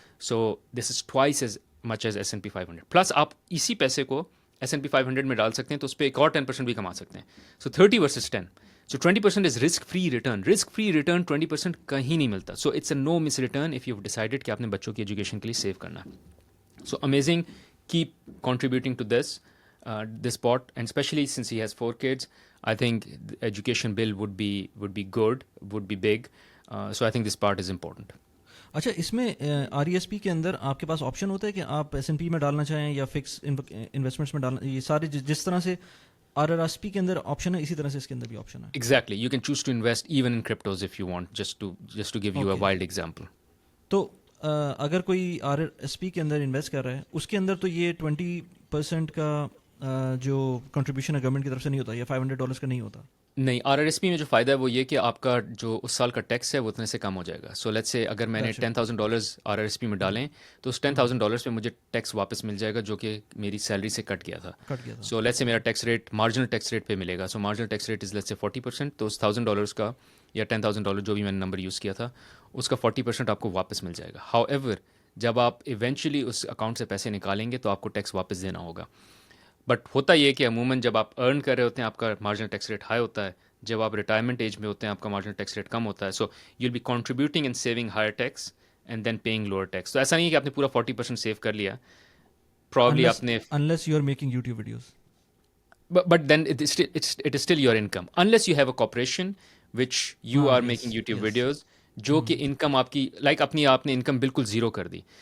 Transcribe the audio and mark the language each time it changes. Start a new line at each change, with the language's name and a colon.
English: So this is twice as much as S&P 500.
Urdu: Plus آپ اسی پیسے کو S&P 500 میں ڈال سکتے ہیں تو اس پہ ایک اور 10% بھی کما سکتے ہیں. سو 30 versus 10.
English: So 20% is risk free return.
Urdu: Risk free return 20% کہیں نہیں ملتا.
English: so it's a no miss return if you have decided
Urdu: کہ آپ نے بچوں کی ایجوکیشن کے لیے سیو کرنا ہے.
English: So amazing. Keep contributing to this part, and especially since he has 4 kids, I think the education bill would be good, would be big. So I think this part is important.
Urdu: اچھا، اس میں R E S P کے اندر آپ کے پاس option ہوتا ہے کہ آپ S N P میں ڈالنا چاہیں یا فکس انویسٹمنٹس میں ڈالنا، یہ سارے جس طرح سے آر آر ایس پی کے اندر آپشن ہے اسی طرح سے اس کے اندر بھی آپشن ہے.
English: Exactly. You can choose to invest even in cryptos if you want, just to give you a wild example.
Urdu: تو اگر کوئی آر ایس پی کے اندر انویسٹ کر رہا ہے، اس کے اندر تو یہ 20% کا جو کنٹریبیوشن ہے گورنمنٹ کی طرف سے نہیں ہوتا، یا $500 کا نہیں ہوتا. نہیں، آر آر ایس پی میں جو فائدہ ہے وہ یہ کہ آپ کا جو اس سال کا ٹیکس ہے وہ اتنے سے کم ہو جائے گا. سو لیٹس سے اگر میں نے $10,000 آر آر ایس پی میں ڈالیں تو اس $10,000 پہ مجھے ٹیکس واپس مل جائے گا جو کہ میری سیلری سے کٹ گیا تھا. سو لیٹس سے میرا tax rate marginal tax rate پہ ملے گا. سو marginal tax rate is let's say 40%. تو اس $1,000 کا یا $10,000 جو بھی میں نے نمبر یوز کیا تھا اس کا 40% آپ کو واپس مل جائے گا. ہاؤ ایور جب آپ ایونچولی اس اکاؤنٹ سے پیسے نکالیں گے تو آپ کو ٹیکس واپس دینا ہوگا. بٹ ہوتا یہ کہ عموماً جب آپ ارن کر رہے ہوتے ہیں آپ کا مارجنل ٹیکس ریٹ ہائی ہوتا ہے، جب آپ ریٹائرمنٹ ایج میں ہوتے ہیں آپ کا مارجنل ٹیکس ریٹ کم ہوتا ہے.
English: So you will be contributing and saving higher tax and then paying lower tax.
Urdu: تو ایسا نہیں ہے کہ آپ نے پورا 40% سیو کر لیا، پرابلی آپ نے،
English: unless you are making YouTube videos. but then it is still your income unless you have a corporation which you are making YouTube videos
Urdu: جو کہ انکم آپ کی لائک اپنی آپ نے انکم بالکل زیرو کر دی.